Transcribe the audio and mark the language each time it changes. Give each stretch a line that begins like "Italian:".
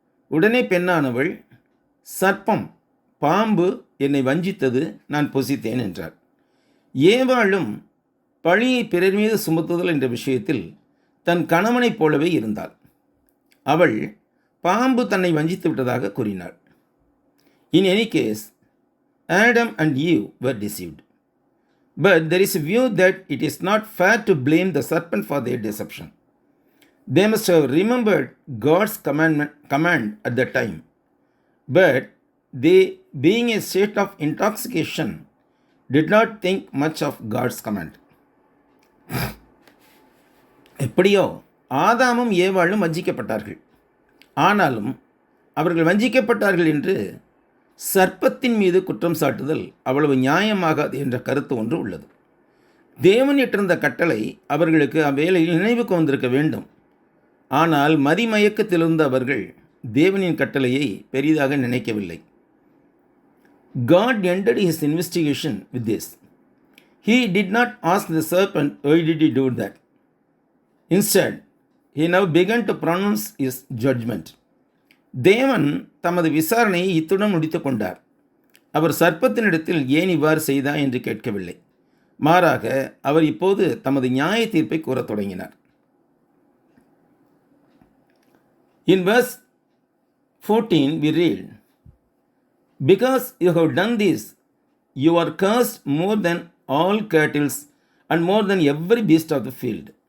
Tamil: உடனே பெண்ணானவள், சர்ப்பம் பாம்பு என்னை வஞ்சித்தது, நான் புசித்தேன் என்றார். ஏவாளும் பழியை பிறர் மீது சுமத்துதல் என்ற விஷயத்தில் தன் கணவனைப் போலவே இருந்தாள். அவள் பாம்பு தன்னை வஞ்சித்து விட்டதாக கூறினாள்.
English: In any case, Adam and Eve were deceived. But there is a view that it is not fair to blame the serpent for their deception. They must have remembered God's command at the time. But they, being in a state of intoxication, did not think much of God's command.
Tamil: எப்படியோ ஆதாமும் ஏவாளும் வஞ்சிக்கப்பட்டார்கள். ஆனாலும் அவர்கள் வஞ்சிக்கப்பட்டார்கள் என்று சர்ப்பத்தின் மீது குற்றம் சாட்டுதல் அவ்வளவு நியாயமாகாது என்ற கருத்து ஒன்று உள்ளது. தேவன் இட்டிருந்த கட்டளை அவர்களுக்கு அவ்வேளையில் நினைவுக்கு வந்திருக்க வேண்டும். ஆனால் மதிமயக்கத்திலிருந்த அவர்கள் தேவனின் கட்டளையை பெரிதாக நினைக்கவில்லை.
English: God ended his investigation with this. He did not ask the serpent, why did he do that? Instead, he now began to pronounce his judgment.
Tamil: தேவன் தமது விசாரணையை இத்துடன் முடித்து கொண்டார். அவர் சர்ப்பத்தினிடத்தில் ஏன் இவ்வாறு செய்தார் என்று கேட்கவில்லை. மாறாக அவர் இப்போது தமது நியாய தீர்ப்பை கூறத் தொடங்கினார்.
English: In verse 14 we read, "Because you have done this, you are cursed more than all cattle and more than every beast of the field.